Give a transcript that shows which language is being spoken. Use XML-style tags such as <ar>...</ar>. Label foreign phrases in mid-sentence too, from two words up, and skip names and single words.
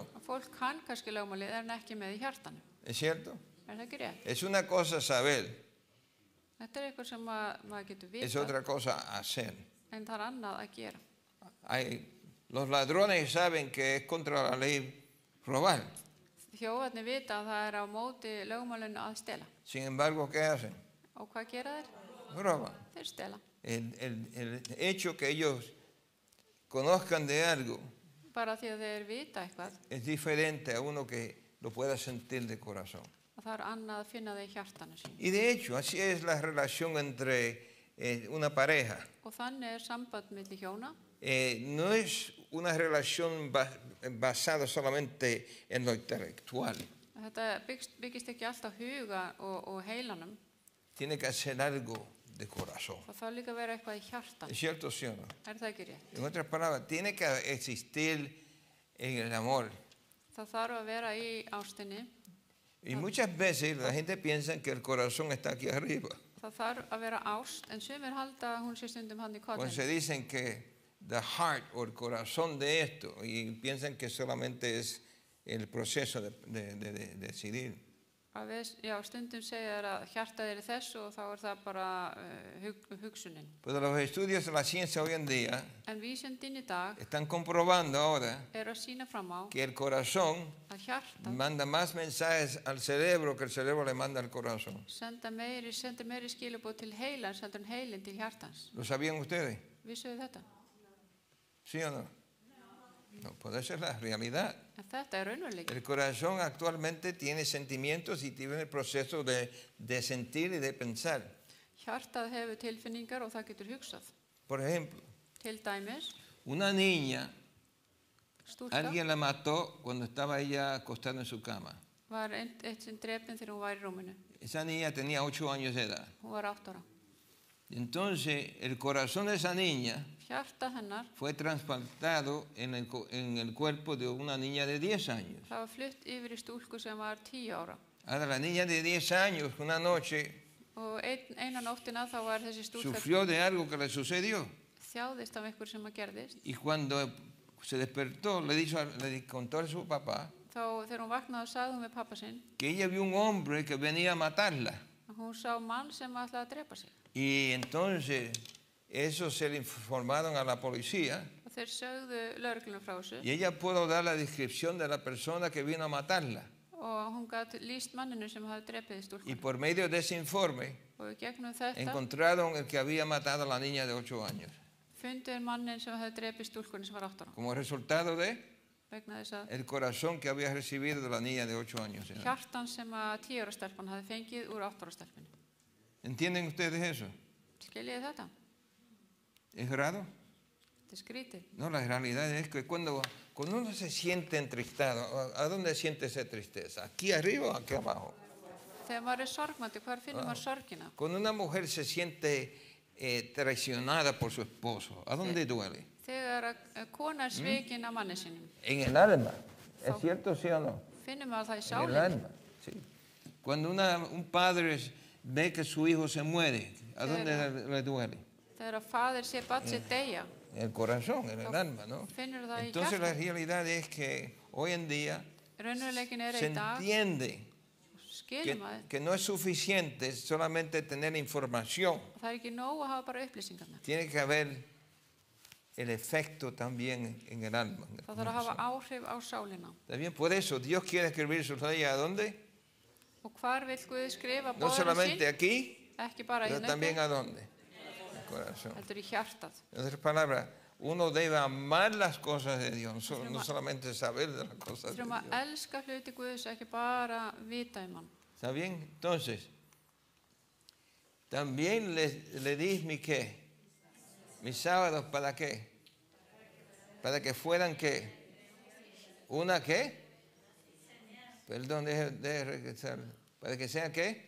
<is>Fólk kann kannski lögmálið en ekki með í hjartanu.</is> <es>¿Es cierto?</es> <is>Er það ekki rétt?</is> <es>Es una cosa saber,</es> <is>Þetta eitthvað sem maður getur</is> <es>es</es> <is>vitað,</is> <es>otra cosa hacer.</es> <is>en það annað að gera.</is> <es>Los ladrones saben que es contra la ley robar.</es> <is>Þjófarnir vita að það á móti lögmálinu að stela.</is> <es>Sin embargo, ¿qué hacen?</es> <is>Og hvað gera þeir?</is> <es>Roban.</es> <is>Þeir stela.</is> <es>El hecho que ellos conozcan de algo</es> <is>Bara því að þeir vita eitthvað,</is> <es>es diferente a uno que lo pueda sentir de corazón.</es> <is>að það annað að finna það í hjartanu sín.</is> <es>Y de hecho, así es la relación entre una pareja.</es> <is>Og þannig samband milli hjóna.</is> <es>No es una relación basada solamente en lo intelectual.</es> <is>Þetta byggist ekki alltaf huga og heilanum.</is> <es>Tiene que hacer algo de corazón.</es> <is>Það þarf líka að vera eitthvað í hjartan.</is> <es>¿Es cierto, sí o no?</es> <is>Það ekki rétt?</is> <es>En otras palabras, tiene que existir en el amor.</es> <is>Það þarf að vera í ástinni.</is> <es>Y muchas veces la gente piensa que el corazón está aquí arriba.</es> <is>Það þarf að vera ást, en sumir halda að hún sé stundum hann í</is> <es>Cuando se</es> <is>kollinu.</is> <es>dicen que</es> <en>the heart</en> <es>o el corazón de esto, y piensan que solamente es el proceso de decidir.</es> <is>Stundum segja þær að hjartað er í þessu og þá er það bara hugsunin.</is> <es>Pero los estudios de la ciencia hoy en día</es> <is>En vísindin í dag</is> <es>están comprobando ahora</es> <is>að sína fram á</is> <es>que el corazón</es> <is>að hjartað</is> <es>manda más mensajes al cerebro que el cerebro le manda al corazón.</es> <is>sendir meiri skilabóð til heilans heldur en heilin til hjartans.</is> <es>¿Lo sabían ustedes?</es> <is>Vissuðu þetta?</is> <es>¿Sí o no? No, pues esa es la realidad.</es> <is>En þetta er raunveruleiki.</is> <es>El corazón actualmente tiene sentimientos y tiene el proceso de sentir y de pensar.</es> <is>Hjartað hefur tilfinningar og það getur hugsað.</is> <es>Por ejemplo,</es> <is>Til dæmis,</is> <es>una niña,</es> <is>stúlka</is> <es>alguien la mató cuando estaba ella acostada en su cama.</es> <is>var eitt sinn drepin þegar hún var í rúminu.</is> <es>Esa niña tenía 8 años de edad.</es> <is>Hún var 8 ára.</is> <es>Entonces, el corazón de esa niña</es> <is>Hjartað hennar,</is> <es>fue trasplantado en el cuerpo de una niña de 10 años.</es> <is>það var flutt yfir í stúlku sem var 10 ára.</is> <es>Ahora, la niña de 10 años, una noche,</es> <is>Og eina nóttina þá var þessi stúlka</is> <es>sufrió de algo que le sucedió.</es> <is>þjáðist af einhver sem að gerðist.</is> <es>Y cuando se despertó, le contó a su papá</es> <is>Þá þegar hún vaknaði og sagði hún við pappa sinn</is> <es>que ella vio un hombre que venía a matarla.</es> <is>að hún sá mann sem ætlaði að drepa sig.</is> <es>Y entonces, eso se le informaron a la policía.</es> <is>Og þeir sögðu lögreglunum frá þessu</is> <es>Y ella pudo dar la descripción de la persona que vino a matarla.</es> <is>og hún gat lýst manninu sem hafði drepið</is> <es>Y</es> <is>stúlkunni.</is> <es>por medio de ese informe,</es> <is>Og í gegnum þetta</is> <es>encontraron el que había matado a la niña de 8 años.</es> <is>funduðu mannin sem hafði drepið stúlkunni sem var 8 ára.</is> <es>Como resultado de</es> <is>Vegna þess að</is> <es>el corazón que había recibido de la niña de 8 años. de edad.</es> <is>hjartan sem að 10 ára stelpan hafði fengið úr 8 ára stelpunni.</is> <es>¿Entienden ustedes eso?</es> <is>Skiljiði þetta?</is> <es>¿Es raro?</es> <is>Þetta er skrítið.</is> <es>No, la realidad es que cuando uno se siente entristado, ¿a dónde siente esa tristeza? ¿Aquí arriba o aquí abajo?</es> <is>Þegar maður er sorgmætti, hvar finnur maður sorgina?</is> <es>Cuando una mujer se siente traicionada por su esposo, ¿a dónde duele?</es> <is>Þegar kona er svikin af manni sínum,</is> <es>En el alma. ¿Es cierto, sí o no?</es> <is>finnur maður það í</is> <es>En el</es> <is>sálinni.</is> <es>alma. Sí. Cuando un padre ve que su hijo se muere, ¿a dónde le duele?</es> <is>Þegar að faðir sé barn sitt deyja,</is> <es>En el corazón, en el alma, ¿no?</es> <is>finnur það í</is> <es>Entonces la</es> <is>hjartan.</is> <es>realidad es que hoy en día</es> <is>Raunveruleikin er</is> <es>se</es> <is>í dag,</is> <es>entiende</es> <is>skilur maður.</is> <es>que no es suficiente solamente tener información,</es> <is>Það er ekki nóg að hafa bara upplýsingarna.</is> <es>tiene que haber el efecto también en el alma. en el</es> <is>Það þarf að hafa</is> <es>corazón.</es> <is>áhrif á sálina.</is> <es>También por eso Dios quiere escribir sus leyes ¿a dónde?</es> <is>Og hvar vill Guð skrifa</is> <es>No</es> <is>boðinu</is> <es>solamente</es> <is>sín?</is> <es>aquí,</es> <is>Ekki bara</is> <es>pero</es> <is>hérna</is> <es>también</es> <is>uppi,</is> <es>¿a dónde? En el corazón.</es> <is>heldur í hjartað.</is> <es>En otras palabras, uno debe amar las cosas de Dios, no solamente saber de las cosas de</es> <is>Þurfum</is> <es>Dios.</es> <is>að elska hluti Guðs, ekki bara vita hann.</is> <es>¿Está bien? Entonces, también le di mis sábados, ¿para qué? Para que fueran ¿qué? ¿Una qué? Perdón, deje regresar. ¿Para que sea qué?</es>